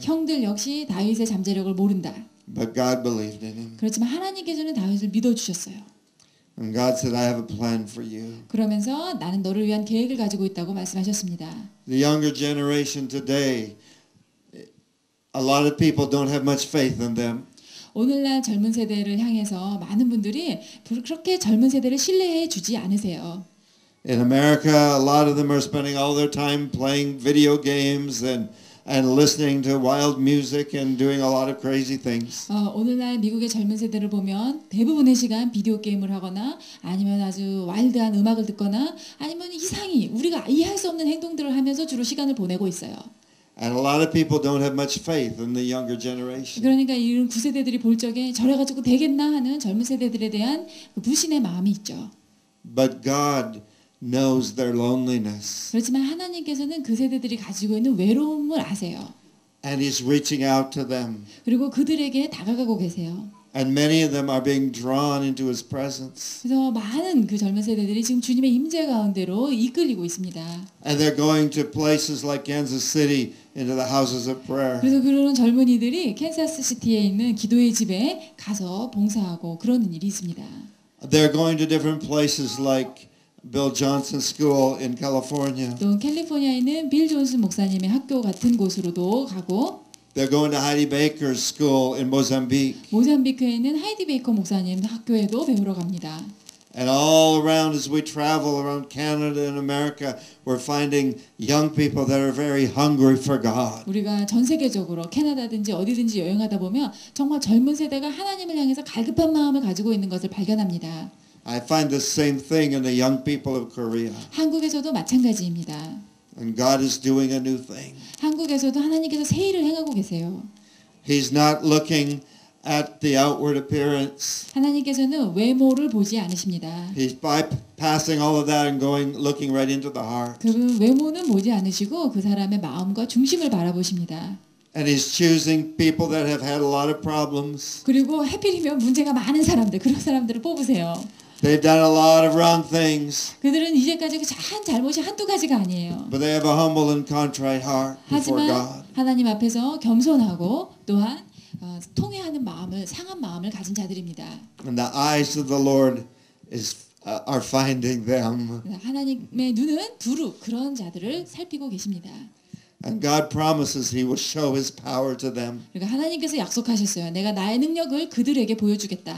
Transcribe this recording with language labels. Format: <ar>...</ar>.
<ko>형들 역시 다윗의 잠재력을 모른다.</ko> <en>But God believed in him.</en> <ko>그렇지만 하나님께서는 다윗을 믿어주셨어요.</ko> <en>And God said, I have a plan for you.</en> <ko>그러면서 나는 너를 위한 계획을 가지고 있다고 말씀하셨습니다.</ko> <en>The younger generation today, a lot of people don't have much faith in them.</en> <ko>오늘날 젊은 세대를 향해서 많은 분들이 그렇게 젊은 세대를 신뢰해 주지 않으세요.</ko> <en>In America, a lot of them are spending all their time playing video games and listening to wild music and doing a lot of crazy things.</en> <ko>오늘날 미국의 젊은 세대를 보면 대부분의 시간 비디오 게임을 하거나 아니면 아주 와일드한 음악을 듣거나 아니면 이상히 우리가 이해할 수 없는 행동들을 하면서 주로 시간을 보내고 있어요.</ko> <en>And a lot of people don't have much faith in the younger generation.</en> <ko>그러니까 이런 구세대들이 볼 적에 저래 가지고 되겠나 하는 젊은 세대들에 대한 그 불신의 마음이 있죠.</ko> <en>But God knows their loneliness.</en> <ko>그렇지만 하나님께서는 그 세대들이 가지고 있는 외로움을 아세요.</ko> <en>And He's reaching out to them.</en> <ko>그리고 그들에게 다가가고 계세요.</ko> <en>And many of them are being drawn into His presence.</en> <ko>그래서 많은 그 젊은 세대들이 지금 주님의 임재 가운데로 이끌리고 있습니다.</ko> <en>And they're going to places like Kansas City into the houses of prayer.</en> <ko>그래서 그런 젊은이들이 캔사스 시티에 있는 기도의 집에 가서 봉사하고 그러는 일이 있습니다.</ko> <en>They're going to different places like Bill Johnson School in California.</en> <ko>또 캘리포니아에 있는 빌 존슨 목사님의 학교 같은 곳으로도 가고</ko> <en>They're going to Heidi Baker's school in Mozambique.</en> <ko>모잠비크에 있는 하이디 베이커 목사님 학교에도 배우러 갑니다.</ko> <en>And all around as we travel around Canada and America, we're finding young people that are very hungry for God.</en> <ko>우리가 전 세계적으로 캐나다든지 어디든지 여행하다 보면 정말 젊은 세대가 하나님을 향해서 갈급한 마음을 가지고 있는 것을 발견합니다.</ko> <en>I find the same thing in the young people of Korea.</en> <ko>한국에서도 마찬가지입니다.</ko> <en>And God is doing a new thing.</en> <ko>한국에서도 하나님께서 새 일을 행하고 계세요.</ko> <en>He's not looking at the outward appearance.</en> <ko>하나님께서는 외모를 보지 않으십니다.</ko> <en>He's bypassing all of that and looking right into the heart.</en> <ko>그 외모는 보지 않으시고 그 사람의 마음과 중심을 바라보십니다.</ko> <en>And He's choosing people that have had a lot of problems.</en> <ko>그리고 하필이면 문제가 많은 사람들, 그런 사람들을 뽑으세요.</ko> <en>They've done a lot of wrong things.</en> <ko>그들은 이제까지 한 잘못이 한두 가지가 아니에요.</ko> <en>But they have a humble and contrite heart before</en> <ko>하지만</ko> <en>God.</en> <ko>하나님 앞에서 겸손하고 또한 통회하는 마음을 상한 마음을 가진 자들입니다.</ko> <en>And the eyes of the Lord are finding them.</en> <ko>하나님의 눈은 두루 그런 자들을 살피고 계십니다.</ko> <en>And God promises He will show His power to them.</en> <ko>그러니까 하나님께서 약속하셨어요. 내가 나의 능력을 그들에게 보여주겠다.</ko>